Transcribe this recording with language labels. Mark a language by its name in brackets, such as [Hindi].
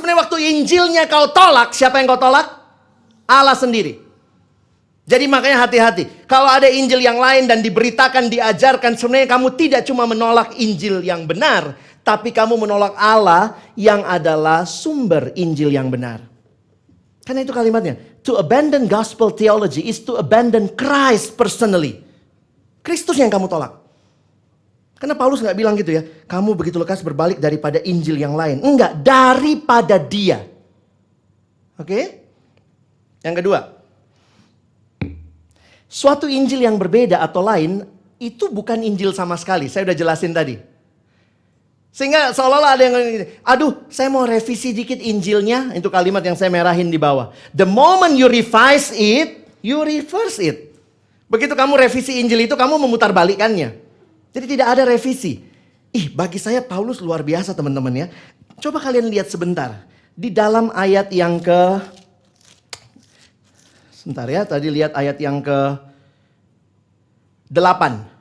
[Indonesian] Sebenarnya waktu Injilnya kau tolak, siapa yang kau tolak? Allah sendiri. Jadi makanya hati-hati. Kalau ada Injil yang lain dan diberitakan, diajarkan, sebenarnya kamu tidak cuma menolak Injil yang benar, tapi kamu menolak Allah yang adalah sumber Injil yang benar. Karena itu kalimatnya. [English] To abandon gospel theology is to abandon Christ personally. [Indonesian] Kristus yang kamu tolak. Karena Paulus gak bilang gitu ya. Kamu begitu lekas berbalik daripada Injil yang lain. Enggak, daripada dia. Oke? Yang kedua. Suatu Injil yang berbeda atau lain, itu bukan Injil sama sekali. Saya udah jelasin tadi. Sehingga seolah-olah ada yang, aduh saya mau revisi dikit Injilnya. Itu kalimat yang saya merahin di bawah. [English] The moment you revise it, you reverse it. [Indonesian] Begitu kamu revisi Injil itu, kamu memutarbalikannya. Jadi tidak ada revisi. Bagi saya Paulus luar biasa teman-teman ya. Coba kalian lihat sebentar. Di dalam ayat yang sebentar ya, tadi lihat ayat yang ke-8.